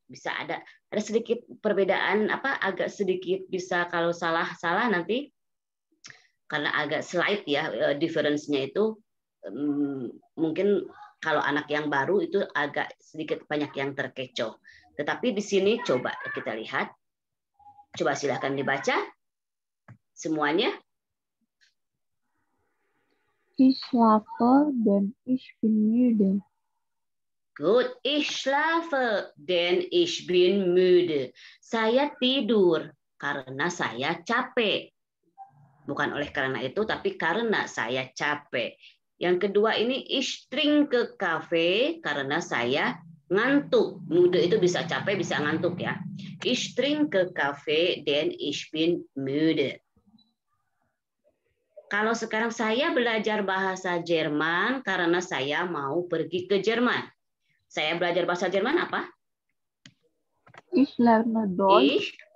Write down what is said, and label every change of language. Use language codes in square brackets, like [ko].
[id] bisa ada sedikit perbedaan agak sedikit bisa kalau salah nanti karena agak slight ya difference-nya itu mungkin kalau anak yang baru itu agak sedikit banyak yang terkecoh. Tetapi di sini coba kita lihat. Coba silahkan dibaca semuanya. [de] Ich schlafe, denn ich bin müde. [en] Good. [de] Ich schlafe, denn ich bin müde. [id] Saya tidur karena saya capek. Bukan oleh karena itu, tapi karena saya capek. Yang kedua ini [de] ich trinke Kaffee [id] karena saya ngantuk. Müde itu bisa capek, bisa ngantuk ya. [de] Ich trinke Kaffee, denn ich bin müde. [id] Kalau sekarang saya belajar bahasa Jerman karena saya mau pergi ke Jerman. Saya belajar bahasa Jerman apa? [de] Ich lerne Deutsch.